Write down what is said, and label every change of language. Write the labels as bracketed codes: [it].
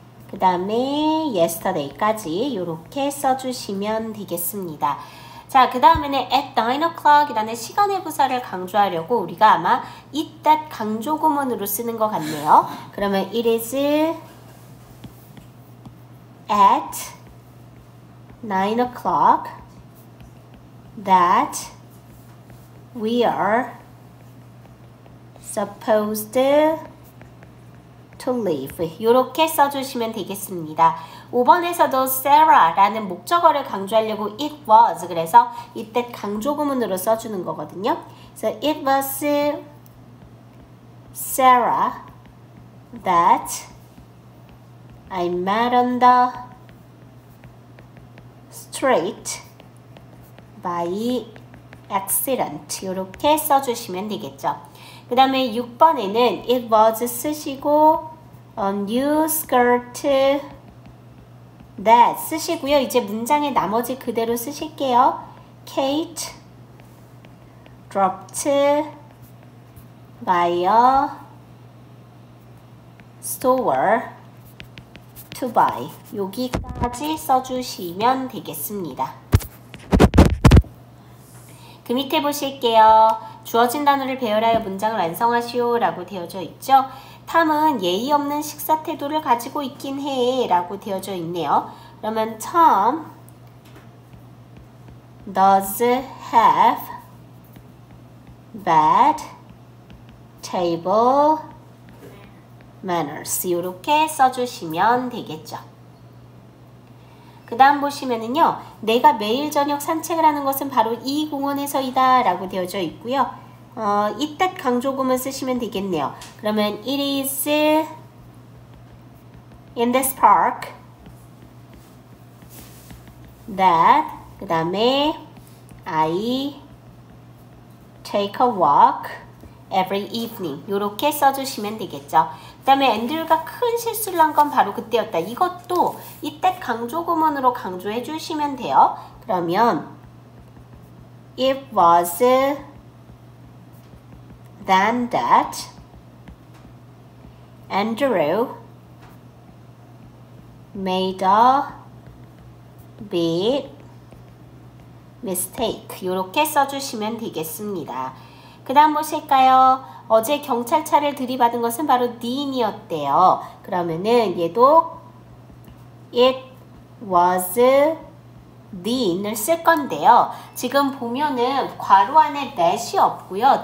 [ko] 그 다음에 yesterday까지 이렇게 써주시면 되겠습니다. 자, 그 다음에는 [en] at 9 o'clock [ko] 이라는 시간의 부사를 강조하려고 우리가 아마 it that 강조 구문으로 쓰는 것 같네요. [en] 그러면 it is at 9 o'clock that we are supposed to live. [ko] 이렇게 써주시면 되겠습니다. 5번에서도 Sarah라는 목적어를 강조하려고 [en] it was, [ko] 그래서 이때 강조구문으로 써주는 거거든요. [en] So it was Sarah that I met on the street by accident. [ko] 이렇게 써주시면 되겠죠. [en] 그 다음에 6번에는 it was [ko] 쓰시고 [en] a new skirt that [ko] 쓰시고요. 이제 문장의 나머지 그대로 쓰실게요. [en] Kate dropped by a store to buy. [ko] 여기까지 써주시면 되겠습니다. 그 밑에 보실게요. 주어진 단어를 배열하여 문장을 완성하시오 라고 되어져 있죠. 탐은 예의 없는 식사 태도를 가지고 있긴 해 라고 되어져 있네요. 그러면 [en] Tom does have bad table manners. [ko] 이렇게 써주시면 되겠죠. 그 다음 보시면은요, 내가 매일 저녁 산책을 하는 것은 바로 이 공원에서이다 라고 되어져 있고요. 이때 강조구문 쓰시면 되겠네요. 그러면 [en] it is in this park that, [ko] 그 다음에 [en] I take a walk every evening. [ko] 이렇게 써주시면 되겠죠. 그 다음에 앤드류가 큰 실수를 한 건 바로 그때였다. 이것도 이때 강조구문으로 강조해 주시면 돼요. 그러면 [en] it was then that Andrew made a big mistake. [ko] 이렇게 써주시면 되겠습니다. 그 다음 보실까요? 어제 경찰차를 들이받은 것은 바로 Dean이었대요. 그러면은 얘도 [en] it was Dean [ko] 을 쓸 건데요. 지금 보면은 괄호 안에 that이 없고요.